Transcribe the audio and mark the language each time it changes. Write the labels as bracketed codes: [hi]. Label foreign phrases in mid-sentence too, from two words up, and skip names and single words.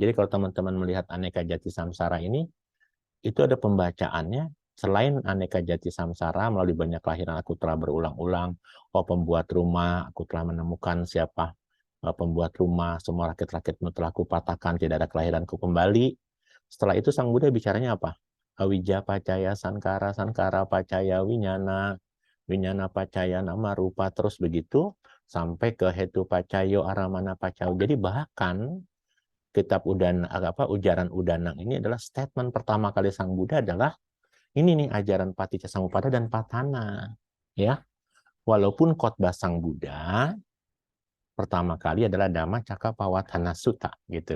[id] Jadi kalau teman-teman melihat [pi] Aneka Jati Samsara [id] ini, itu ada pembacaannya. Selain [pi] Aneka Jati Samsara, [id] melalui banyak kelahiran aku telah berulang-ulang. Oh, pembuat rumah, aku telah menemukan siapa pembuat rumah. Semua rakit-rakitmu telah kupatahkan, tidak ada kelahiranku kembali. Setelah itu Sang Buddha bicaranya apa? [pi] Awija pacaya sankara, sankara pacaya winyana, winyana pacaya nama rupa, [id] terus begitu sampai ke [pi] hetu pacayo aramana pacayo. [id] Jadi bahkan kitab ujaran udanang ini adalah statement pertama kali Sang Buddha adalah Ini nih ajaran Paticca Samuppada dan Patthana. Ya, walaupun khotbah Sang Buddha pertama kali adalah Dhamma Cakkappavattana Sutta gitu.